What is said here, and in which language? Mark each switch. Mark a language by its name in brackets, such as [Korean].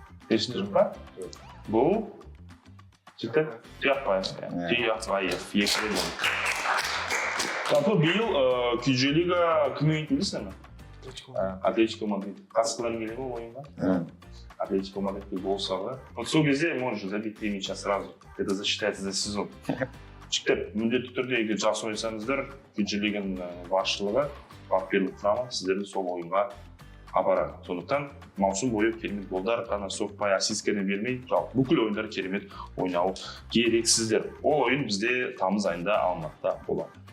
[Kazakh] Есінде жоқ па? Бұл? Жігіттер? Тұяқбаев. Екілі болды. Жалпы биыл KG Лига кім ойнайтын білесің бе? Атлетико Мадрид. Қатысқыларың келе ме ойынға? Атлетико Мадридке гол салды. [Russian] Вот сол кезде можешь забить 3 мяча сразу. Это засчитается за сезон. [Kazakh] Жігіттер, міндетті түрде егер жақсы ойнасаңыздар, KG Лиганың басшылығы, бапкерлік құрамы сіздерді сол ойынға апарады. Сондықтан маусым бойы керемет голдар, ғана соқпай, ассисткені бермей, жалпы бүкіл ойындар керемет ойнау керексіздер. Ол ойын бізде тамыз айында Алматыда болады.